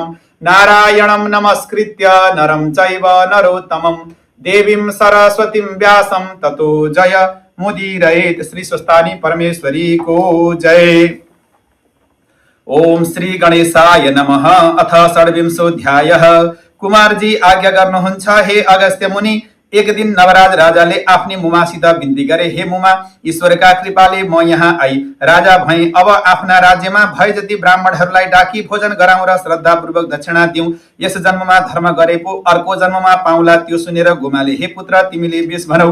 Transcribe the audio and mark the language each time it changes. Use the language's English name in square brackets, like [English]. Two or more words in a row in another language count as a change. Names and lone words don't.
[Sanskrit] नारायणं नमस्कृत्य नरं चैव नरोत्तमं देवीं सरस्वतीं व्यासं ततो जय मुदीरयेत्। [Nepali] श्री स्वस्तानी परमेश्वरी को जय। [Sanskrit] ओम श्री गणेशाय नमः। अथ षड्विंशोऽध्यायः। [Nepali] कुमारजी आज्ञा गर्नुहुन्छ हे अगस्त्य मुनि। एक दिन नवराज राजाले आफ्नी मुमासित बिन्ती गरे, हे मुमा, ईश्वरका कृपाले म यहाँ आई राजा भएँ। अब आफ्ना राज्यमा भए जति ब्राह्मणहरूलाई डाकी भोजन गराउँ र श्रद्धापूर्वक दक्षिणा दिउँ। यस जन्ममा धर्म गरे पो अर्को जन्ममा पाउला, त्यो सुनेर गोमाले, हे पुत्र, तिमीले बेस भनौ।